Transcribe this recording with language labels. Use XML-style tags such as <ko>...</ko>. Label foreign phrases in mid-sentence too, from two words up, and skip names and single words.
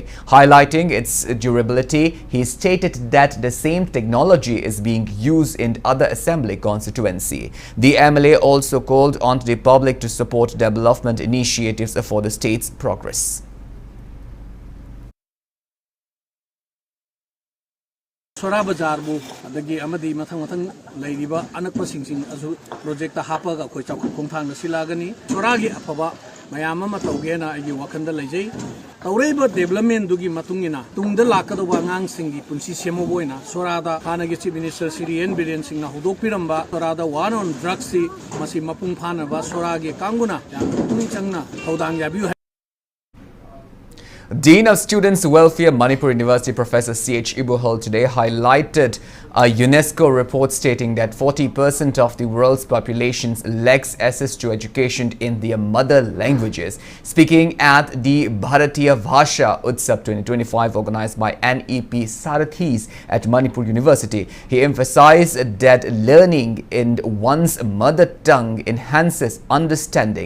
<en>Highlighting its durability, he stated that the same technology is being used in other assembly constituency. The MLA also called on the public to support development initiatives for the state's progress.</en> <mni>Sora Bazaar bu adagi amadi mathang leiriba anakpa singsing azu project ta hapa ga khoi chak khongthang na silagani sora gi afaba mayam ma tawgena agi wakanda leijai tawreiba development dugi matungina tungda lakadoba ngang singi punsi semo boina sora da hanagi</mni> <en>chief minister</en> <mni>Sri N Biren Singh na hudok piramba sora da</mni> <en>war on drugs</en> <mni>si masi mapung phana ba sora gi kanguna ya pung changna thodang yabiu.</mni> <en>Dean of Students' Welfare, Manipur University Professor C.H. Ibuhol today highlighted a UNESCO report stating that 40% of the world's population lacks access to education in their mother languages. Speaking at the Bharatiya Bhasha Utsav 2025 organized by NEP Sarathis at Manipur University, he emphasized that learning in one's mother tongue enhances understanding.</en>